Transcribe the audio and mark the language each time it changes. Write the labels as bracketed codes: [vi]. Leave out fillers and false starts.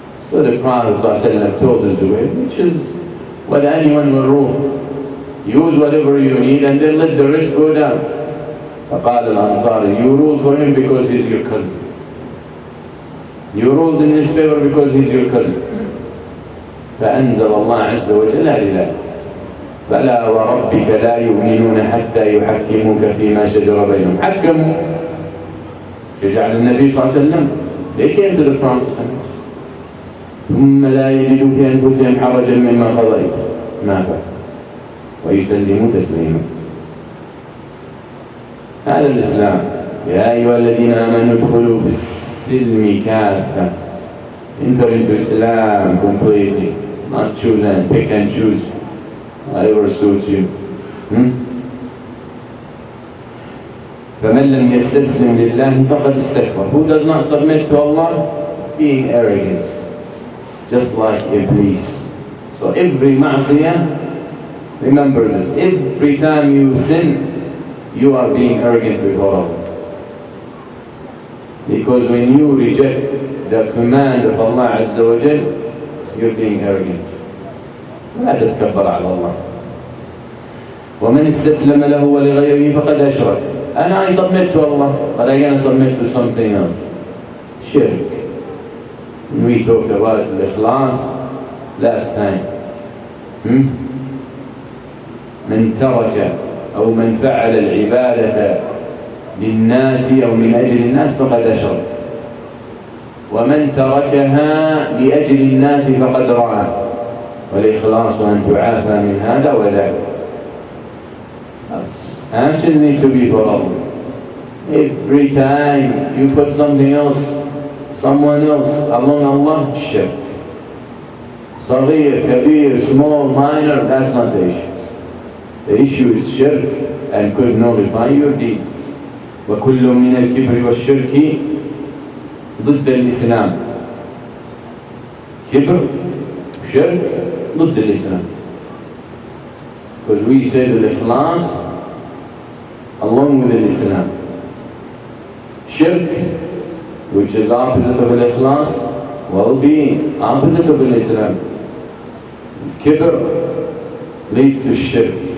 [en] So the Prophet sallallahu alayhi wa sallam told the Zubayr, which is what anyone will rule. Use whatever you need and then let the rest go down. [ar] فقال الأنصاري, [en] you ruled for him because he's your cousin. You ruled in his favor because he's your cousin. [ar] فأنزل الله عز وجل لا فلا وربك لا يؤمنون حتى يحكموك فيما شجر بينهم. حكموا. شجع النبي صلى الله عليه وسلم. [en] They came to the Prophet [ar] ثم لا يجدوا في أنفسهم حرجا مما قضيت ما فعل ويسلموا تسليما. هذا الإسلام. يا أيها الذين آمنوا ادخلوا في السلم كافة. [en] Enter into Islam completely, not choose and pick and choose whatever suits you. [ar] فمن لم يستسلم لله فقد استكبر. [en] Who does not submit to Allah, being arrogant, just like Iblis. So every ma'siyah, remember this, every time you sin, you are being arrogant before Allah. Because when you reject the command of Allah Azza wa Jal, you're being arrogant. [ar] لا تتكبر على الله. ومن استسلم له ولغيره فقد أشرك. [en] And I submit to Allah, but I'm going to submit to something else. Shirk. We talked about al-ikhlas last time. [ar] من ترك أو من فعل العبادة للناس أو من أجل الناس فقد أشرك. ومن تركها لأجل الناس فقد رأى. والإخلاص أن تعافى من هذا وذاك. [en] Actions need to be for Allah. Every time you put something else, someone else along Allah, shirk. Saghir, kabir, small, minor, that's not the issue. The issue is shirk and could nullify your deeds. [ar] وكل من الكبر والشرك ضد الإسلام. كبر, shirk, ضد الإسلام. [en] Because we said al-ikhlas along with al-Islam. Shirk, which is opposite of al-ikhlas, will be opposite of al-Islam. Kibr leads to shirk.